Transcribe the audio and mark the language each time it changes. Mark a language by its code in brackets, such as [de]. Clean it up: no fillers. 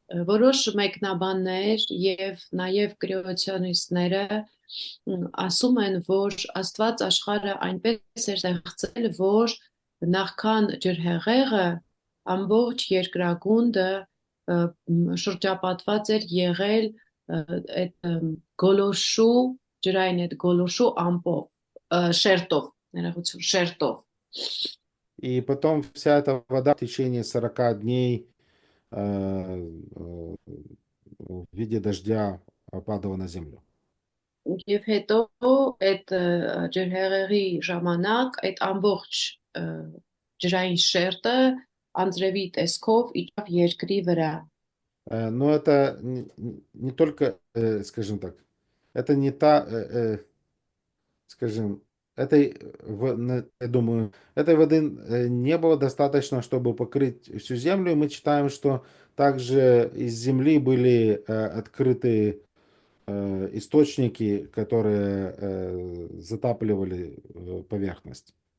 [hy] Որոշ մեկնաբաններ եւ նաեւ կրեացիոնիստները ասում են, որ Աստված աշխարհը այնպես էր ստեղծել, որ նախքան ջրհեղեղը ամբողջ երկրագունդը շրջապատված էր եղել այդ գոլորշու ջրային այդ գոլորշու ամպով շերտով, ներողություն, шертով. [ru] И потом вся эта вода в течение 40 дней в виде дождя падала на землю. [hy] Եվ հետո այդ ջրհեղեղի ժամանակ այդ ամբողջ ջրային շերտը անձրևի տեսքով իջավ երկրի вրա։ [ru] Но это не только, скажем так, это не скажем, я думаю, этой воды не было достаточно, чтобы покрыть всю землю. И мы читаем, что также из земли были открыты источники, которые затапливали поверхность.